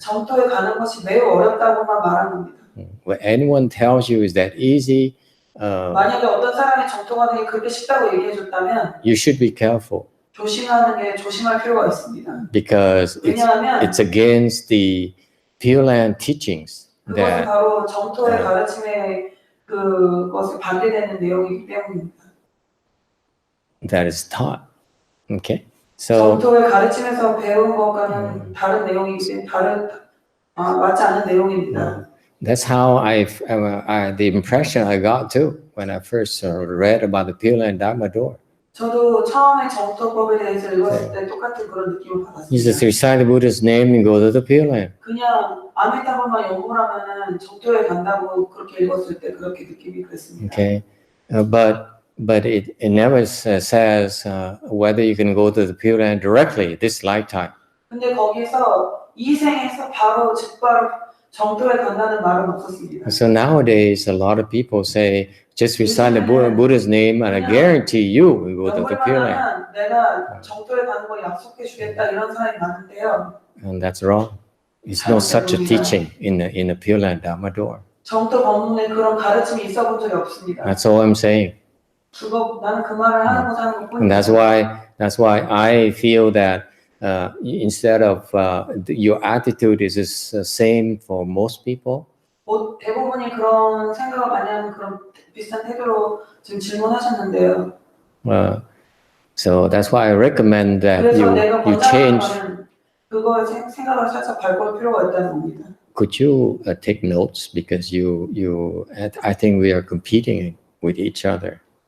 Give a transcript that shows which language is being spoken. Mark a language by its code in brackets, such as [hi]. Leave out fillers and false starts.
[ko] 정토에 가는 것이 매우 어렵다고만 말하는 겁니다. [en] When anyone tells you is that easy, [ko] 만약에 어떤 사람이 정토 가는 게 그렇게 쉽다고 얘기해 줬다면 [en] you should be careful. [ko] 조심할 필요가 있습니다. [en] Because it's against the Pure Land teachings. [ko] 그것은 바로 정토의 가르침에 그것을 반대되는 내용이기 때문입니다. [en] That is taught. Okay. So [ko] 정토의 가르침에서 배운 것과는 다른 내용이기 때문에 맞지 않은 내용입니다. [en] That's how the impression I got too when I first read about the Pure Land Dharma door. [ko] 저도 처음에 정토법에 대해서 읽었을 때 똑같은 그런 느낌을 받았습니다. [en] You just recite the Buddha's name and go to the Pure Land. [ko] 그냥 아미타불만 연구를 하면은 정토에 간다고 그렇게 읽었을 때 그렇게 느낌이 그랬습니다. [en] Okay, but it never says whether you can go to the Pure Land directly this lifetime. [ko] 근데 거기서 이 생에서 바로 즉바로 정토에 간다는 말은 없었습니다. [en] So nowadays, a lot of people say, just recite the Buddha's name and I guarantee you will go to the Pure Land. [ko] 내가 정토에 가는 거 약속해 주겠다 이런 사람이 많은데요. [en] And that's wrong. There's no such a teaching in the Pure Land Dharma door. [ko] 정토 법문에 그런 가르침이 있어본 적이 없습니다. [en] That's all I'm saying. [ko] 나는 그 말을 하는 것뿐입니다. [en] And that's why I feel that instead of your attitude is the same for most people. [ko] 대부분이 그런 생각을 많이 하는 그런 비슷한 태도로 지금 질문하셨는데요. [en] So that's why I recommend that you change. [ko] 그거 생각을 살짝 바꿀 필요가 있다는 겁니다. [en] Could you take notes because I think we are competing with each other.